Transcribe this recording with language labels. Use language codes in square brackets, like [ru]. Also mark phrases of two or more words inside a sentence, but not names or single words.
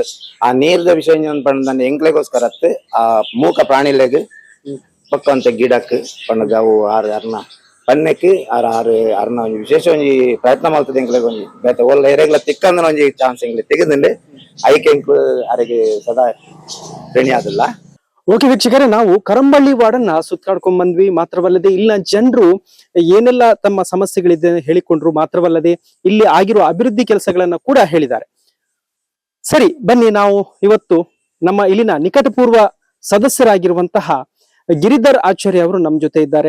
[tcy] ಆ ನೀರ್ದ ವಿಷಯ ಪಂಡ ಎಂಕ್ಲೆಗೋಸ್ಕರ ಆ ಮೂಕ ಪ್ರಾಣಿಲೆಗ್ ಪಕ್ಕ ಅಂತ ಗಿಡಕ್ ಪಂಡ ಅವು 6 ಅರ್ನ ಪನ್ನೆಕ್ 6 ಅರ್ನ ಒಂಜಿ ವಿಶೇಷ ಒಂಜಿ ಪ್ರಯತ್ನ ಮಾಡ್ತದೆ ಎಂಕ್ಲೆಗ್ ಒಂಜಿ ಬೇತೆ ಒಳ್ಳೆ ಏರಿಯಾಗ್ಲ ತಿಕ್ಕಂದ್ರೆ ಒಂಜಿ ಚಾನ್ಸ್ ಎಂಕ್ಲೆ ತೆಗೆದಂಡೆ ಐಕೆ ಎಂಕ್ಲು ಅರೆಗೆ ಸದಾ ರೆಣಿ ಆದಿಲ್ಲ. [kn] ಓಕೆ ವೀಕ್ಷಕರೇ, ನಾವು ಕರಂಬಳ್ಳಿ ವಾರ್ಡನ್ನ ಸುತ್ತಾಡ್ಕೊಂಡ್ ಬಂದ್ವಿ. ಮಾತ್ರವಲ್ಲದೆ ಇಲ್ಲಿನ ಜನರು ಏನೆಲ್ಲ ತಮ್ಮ ಸಮಸ್ಯೆಗಳಿದೆ ಹೇಳಿಕೊಂಡ್ರು. ಮಾತ್ರವಲ್ಲದೆ ಇಲ್ಲಿ ಆಗಿರುವ ಅಭಿವೃದ್ಧಿ ಕೆಲಸಗಳನ್ನ ಕೂಡ ಹೇಳಿದ್ದಾರೆ. ಸರಿ, ಬನ್ನಿ ನಾವು ಇವತ್ತು ನಮ್ಮ ಇಲ್ಲಿನ ನಿಕಟಪೂರ್ವ ಸದಸ್ಯರಾಗಿರುವಂತಹ ಗಿರಿಧರ್ ಆಚಾರ್ಯ ಅವರು ನಮ್ಮ ಜೊತೆ ಇದ್ದಾರೆ.